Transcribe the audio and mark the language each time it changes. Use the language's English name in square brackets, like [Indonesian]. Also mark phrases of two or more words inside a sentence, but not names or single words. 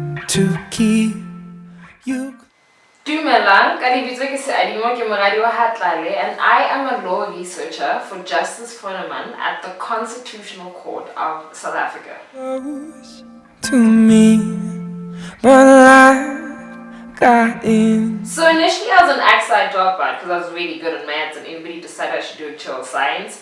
[English] to keep you. [Southern Sotho] Dumelang, ka lebitso ke Seadimo ke moradi wa Thlale, [English] and I am a law researcher for Justice for Women at the Constitutional Court of South Africa. To me, but life got in. So initially I was an outside dropout because I was really good at maths and everybody decided I should do actual science.